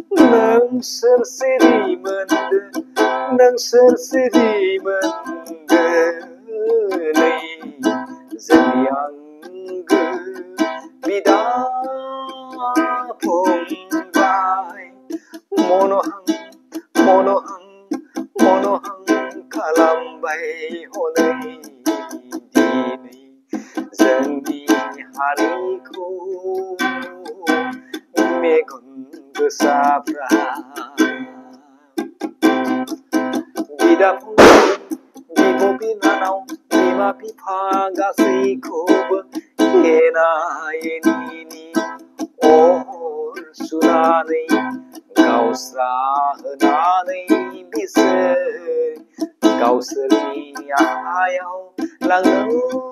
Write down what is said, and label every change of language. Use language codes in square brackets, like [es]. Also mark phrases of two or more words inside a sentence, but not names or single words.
[brx] नोंसोर सिरि मोनदो, नोंसोर सिरि मोनदो नै जोंनि आंगो बिदा फंबाय। मन'हां मन'हां मन'हां खालामबाय हनै दिनै जोंनि हारिखौ मेगन गोसाफ्रा। बिदा फंबाय, बिब' बिनानाव, बिमा बिफा गासैखौबो एना एनिनि अर सुनानै गावस्रा होनानै बिसोर गावसोरनि आखायाव लाङो।